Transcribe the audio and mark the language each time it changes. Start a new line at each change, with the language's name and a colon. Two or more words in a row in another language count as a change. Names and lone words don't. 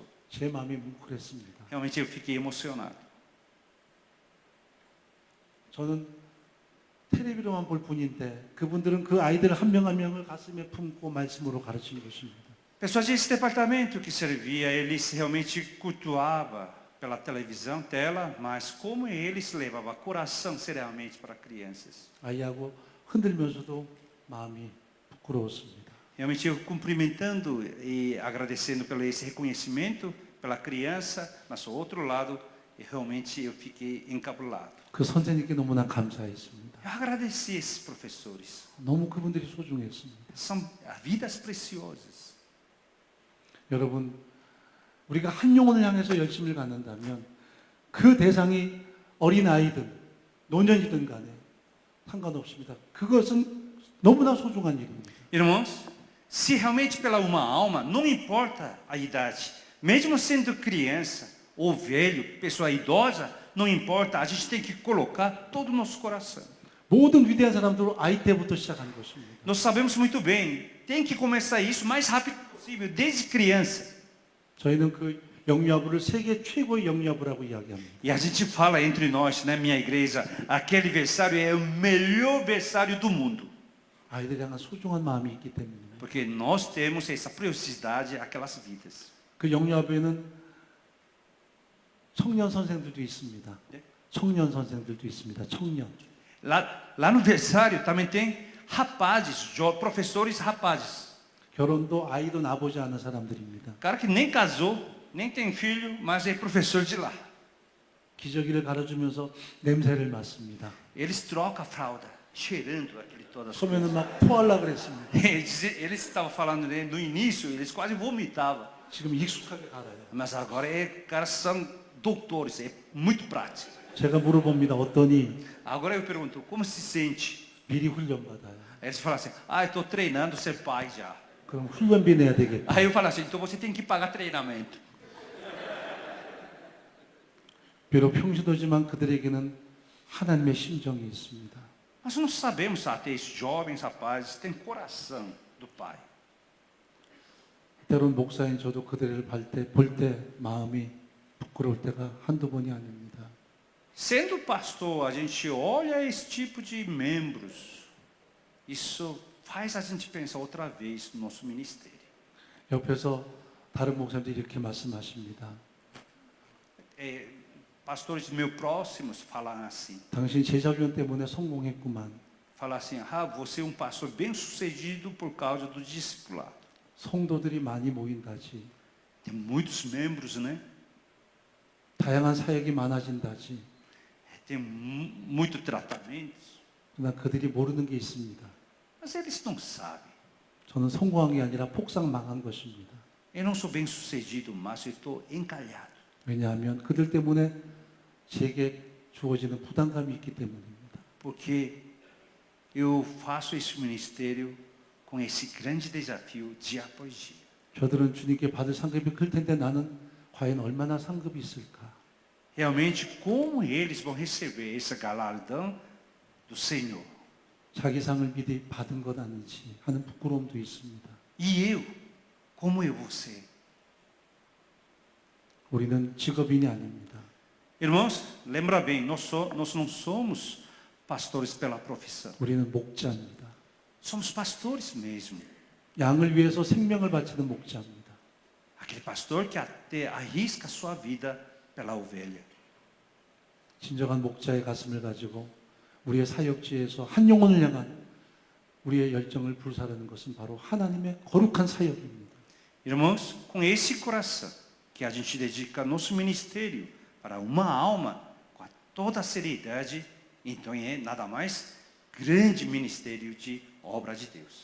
Korean: 제 마음이 뭉클했습니다.
Portuguese: Realmente eu fiquei emocionado.
Korean: 저는 텔레비로만 볼 뿐인데 그분들은 그 아이들 한 명 한 명을 가슴에 품고 말씀으로 가르치는 것입니다.
Portuguese: Pessoas desse departamento que servia, eles realmente cultuavam pela televisão, tela, mas como eles levavam coração seriamente para crianças.
Korean: 아이하고 흔들면서도 마음이 부끄러웠습니다.
Portuguese: Realmente eu cumprimentando e agradecendo pelo esse reconhecimento pela criança, mas ao outro lado, realmente eu fiquei encabulado.
Korean: 그 선생님께 너무나 감사했습니다.
Portuguese: Eu agradeci esses professores.
Korean: 너무 그분들이 소중했습니다.
Portuguese: São vidas preciosas.
Korean: 여러분, 우리가 한 영혼을 향해서 열심을 갖는다면 그 대상이 어린 아이든 노년이든 간에 상관없습니다. 그것은 너무나 소중한 일입니다.
Portuguese: Irmãos, se realmente pela uma alma, não importa a idade, mesmo sendo criança ou velho, pessoa idosa, não importa, a gente tem que colocar todo o nosso coração.
Korean: 모든 위대한 사람들은 아이 때부터 시작한 것입니다.
Portuguese: Nós sabemos muito bem, tem que começar isso o mais rápido possível, desde criança.
Korean: 저희는 그 영유아부를 세계 최고의 영유아부라고 이야기합니다.
Portuguese: E a gente fala entre nós, né, minha igreja, aquele versário é o melhor versário do mundo.
Korean: 아이들에 향한 소중한 마음이 있기 때문에.
Portuguese: Porque nós temos essa preciosidade àquelas vidas.
Korean: 그 영유아부에는 청년 선생들도 있습니다. 네? 청년 선생들도 있습니다. 청년.
Portuguese: Lá no versário também tem rapazes, professores rapazes.
Korean: 결혼도 아이도 낳아보지 않은 사람들입니다.
Portuguese: Cara que nem casou, nem tem filho, mas é professor de lá.
Korean: 기저귀를 갈아주면서 냄새를 맡습니다.
Portuguese: Eles trocam a fralda, cheirando aquele todas as coisas.
Korean: 처음에는 막 토하려고 그랬습니다.
Portuguese: Eles estavam falando, né, no início, eles quase vomitavam.
Korean: 지금 익숙하게 갈아요.
Portuguese: Mas agora caras são doutores, é muito prático.
Korean: 제가 물어봅니다. 어떠니?
Portuguese: Agora eu pergunto, como se sente?
Korean: 미리 훈련받아요.
Portuguese: Eles falam assim, eu estou treinando ser pai já.
Korean: 그럼 훈련비 내야 되겠다.
Portuguese: Aí eu falo assim, então você tem que pagar treinamento.
Korean: 비록 평시도지만 그들에게는 하나님의 심정이 있습니다.
Portuguese: Mas nós sabemos até esses jovens rapazes têm coração do pai.
Korean: 때론 목사인 저도 그들을 볼 때 마음이 부끄러울 때가 한두 번이 아닙니다.
Portuguese: Sendo pastor, a gente olha esse tipo de membros. Isso faz a gente pensar outra vez no nosso ministério.
Korean: 옆에서 다른 목사님들이 이렇게 말씀하십니다.
Portuguese: Pastores meus próximos falam assim.
Korean: 당신 제자훈련 때문에 성공했구만.
Portuguese: Falam assim, você é um pastor bem sucedido por causa do discipulado.
Korean: 성도들이 많이 모인다지.
Portuguese: Tem muitos membros, né?
Korean: 다양한 사역이 많아진다지.
Portuguese: Tem muito tratamento.
Korean: 그러나 그들이 모르는 게 있습니다.
Portuguese: Mas eles não sabem.
Korean: 저는 성공한 게 아니라 폭삭 망한 것입니다.
Portuguese: Eu não sou bem sucedido, mas eu estou encalhado.
Korean: 왜냐하면 그들 때문에 제게 주어지는 부담감이 있기 때문입니다.
Portuguese: Porque eu faço esse ministério com esse grande desafio dia após dia.
Korean: 저들은 주님께 받을 상급이 클 텐데 나는 과연 얼마나 상급이 있을까?
Portuguese: Realmente, como eles vão receber esse galardão do Senhor?
Korean: 자기 상을 미리 받은 것 아닌지 하는 부끄러움도 있습니다.
Portuguese: E eu? Como eu vou ser?
Korean: 우리는 직업인이 아닙니다.
Portuguese: Irmãos, lembra bem, nós não somos pastores pela profissão.
Korean: 우리는 목자입니다.
Portuguese: Somos pastores mesmo.
Korean: 양을 위해서 생명을 바치는 목자입니다.
Portuguese: Aquele pastor que até arrisca sua vida pela ovelha.
Korean: 진정한 목자의 가슴을 가지고 우리의 사역지에서 한 영혼을 향한 우리의 열정을 불사르는 것은 바로 하나님의 거룩한 사역입니다.
Portuguese: Irmãos, com esse coração que a gente dedica nosso ministério para uma alma com toda a seriedade, então é nada mais grande ministério de obra de Deus.